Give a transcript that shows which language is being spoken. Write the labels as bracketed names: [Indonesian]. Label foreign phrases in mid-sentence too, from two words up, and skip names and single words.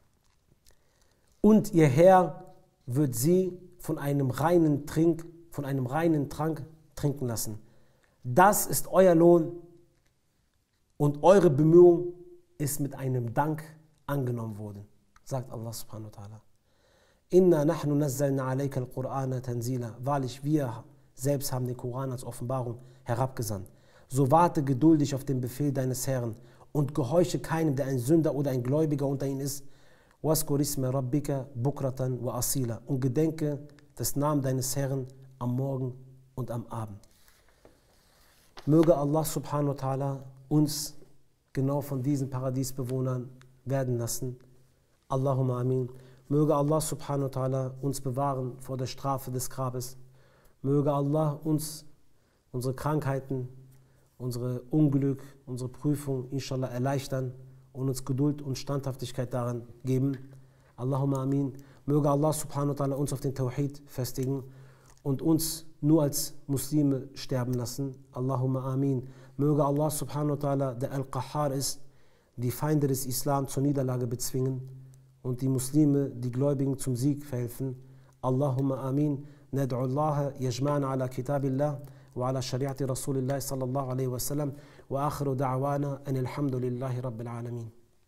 [German] Und ihr Herr wird sie von einem reinen Trank trinken lassen. Das ist euer Lohn und eure Bemühung ist mit einem Dank angenommen worden, sagt Allah [Arabic] سبحانه وتعالى. إنا نحن نزلنا عليك القرآن تنزيلا. [German] Wahrlich, wir selbst haben den Koran als Offenbarung herabgesandt. So warte geduldig auf den Befehl deines Herrn und gehorche keinem, der ein Sünder oder ein Gläubiger unter ihnen ist. [Arabic] واذكر اسم ربك بكرة وأصيلا. [German] Und gedenke des Namen deines Herrn am Morgen und am Abend. Möge Allah [Arabic] سبحانه وتعالى [German] uns genau von diesen Paradiesbewohnern werden lassen. [Arabic] اللهم آمين. [German] Möge Allah [Arabic] سبحانه وتعالى [German] uns bewahren vor der Strafe des Grabes. Möge Allah uns unsere Krankheiten, unsere Unglück, unsere Prüfung inshallah erleichtern und uns Geduld und Standhaftigkeit daran geben. [Arabic] اللهم آمين. [German] Möge Allah [Arabic] سبحانه وتعالى [German] uns auf den Tawhid festigen und uns nur als Muslime sterben lassen. [Arabic] اللهم آمين. [German] Möge Allah [Arabic] سبحانه وتعالى, [German] der Al-Qahhar ist, die Feinde des Islam zur Niederlage bezwingen und die Muslime, die Gläubigen zum Sieg verhelfen. [Arabic] اللهم آمين. ندعو الله يجمعنا على كتاب الله وعلى شريعة رسول الله صلى الله عليه وسلم وآخر دعوانا أن الحمد لله رب العالمين.